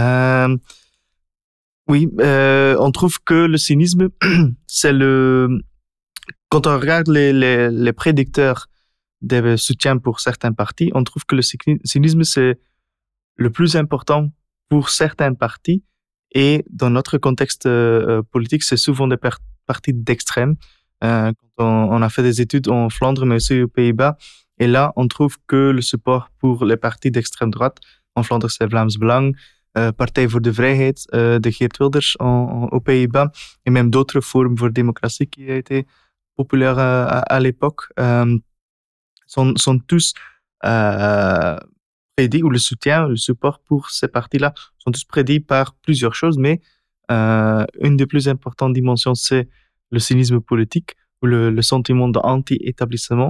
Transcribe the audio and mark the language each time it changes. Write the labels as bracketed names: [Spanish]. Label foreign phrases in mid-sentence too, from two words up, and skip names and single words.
[French] On trouve que le cynisme, c'est quand on regarde les prédicteurs des soutiens pour certains partis, on trouve que le cynisme, c'est le plus important pour certains partis. Et dans notre contexte politique, c'est souvent des partis d'extrême. Quand on a fait des études en Flandre, mais aussi aux Pays-Bas, et là, on trouve que le support pour les partis d'extrême droite, en Flandre, c'est Vlaams Belang, Partij voor de Vrijheid de Geert Wilders aux Pays-Bas, et même d'autres forums pour démocratie qui a été populaire à l'époque, sont tous prédits, ou le soutien, le support pour ces partis-là sont tous prédits par plusieurs choses, mais une des plus importantes dimensions, c'est le cynisme politique ou le sentiment d'anti-établissement.